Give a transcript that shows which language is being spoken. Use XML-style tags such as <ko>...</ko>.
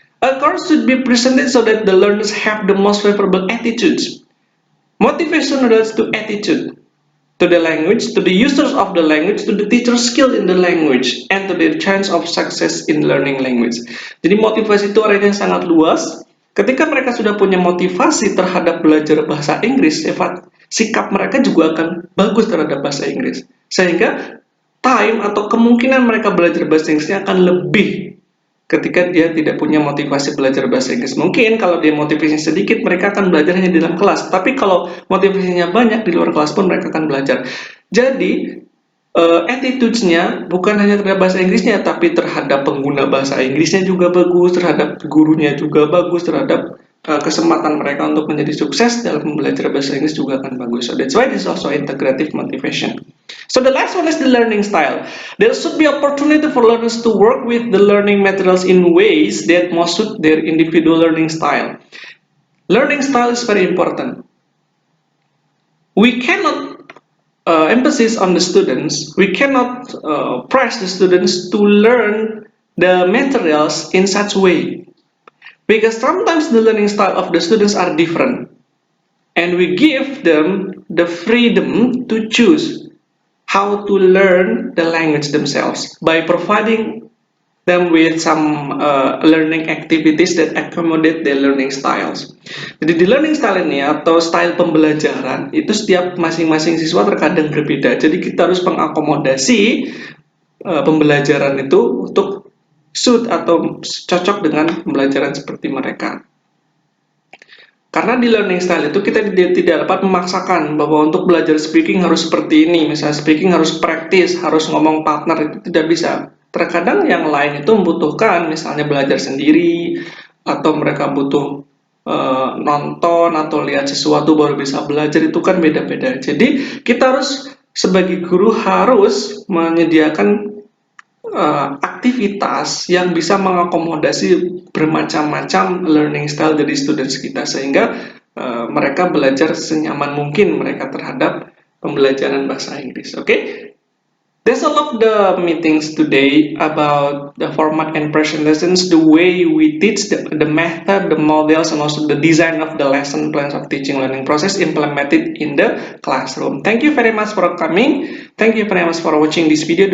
<en>A course should be presented so that the learners have the most favorable attitudes. Motivation relates to attitude, to the language, to the users of the language, to the teacher's skill in the language, and to their chance of success in learning language.</en> <id>Jadi motivasi itu artinya sangat luas. Ketika mereka sudah punya motivasi terhadap belajar bahasa Inggris, sikap mereka juga akan bagus terhadap bahasa Inggris. Sehingga time atau kemungkinan mereka belajar bahasa Inggrisnya akan lebih ketika dia tidak punya motivasi belajar bahasa Inggris. Mungkin kalau dia motivasinya sedikit, mereka akan belajar hanya di dalam kelas. Tapi kalau motivasinya banyak, di luar kelas pun mereka akan belajar. Jadi, attitudes-nya bukan hanya terhadap bahasa Inggrisnya, tapi terhadap pengguna bahasa Inggrisnya juga bagus, terhadap gurunya juga bagus, terhadap kesempatan mereka untuk menjadi sukses dalam belajar bahasa Inggris juga akan bagus.</id> <en>So that's why this is also integrative motivation. So the last one is the learning style. There should be opportunity for learners to work with the learning materials in ways that most suit their individual learning style. Learning style is very important. We cannot emphasis on the students, we cannot press the students to learn the materials in such way, because sometimes the learning style of the students are different, and we give them the freedom to choose how to learn the language themselves by providing them with some learning activities that accommodate their learning styles.</en> <id>Jadi di learning style ini atau style pembelajaran itu setiap masing-masing siswa terkadang berbeda. Jadi kita harus mengakomodasi pembelajaran itu untuk suit atau cocok dengan pembelajaran seperti mereka. Karena di learning style itu kita tidak dapat memaksakan bahwa untuk belajar speaking harus seperti ini. Misalnya speaking harus praktis, harus ngomong partner, itu tidak bisa. Terkadang yang lain itu membutuhkan misalnya belajar sendiri, atau mereka butuh nonton atau lihat sesuatu baru bisa belajar, itu kan beda-beda. Jadi kita harus sebagai guru harus menyediakan aktivitas yang bisa mengakomodasi bermacam-macam learning style dari students kita, sehingga mereka belajar senyaman mungkin mereka terhadap pembelajaran bahasa Inggris.</id> <en>Okay? That's all of the meetings today about the format and presentations, the way we teach, the method, the models, and also the design of the lesson plans of teaching learning process implemented in the classroom. Thank you very much for coming. Thank you very much for watching this video.</en>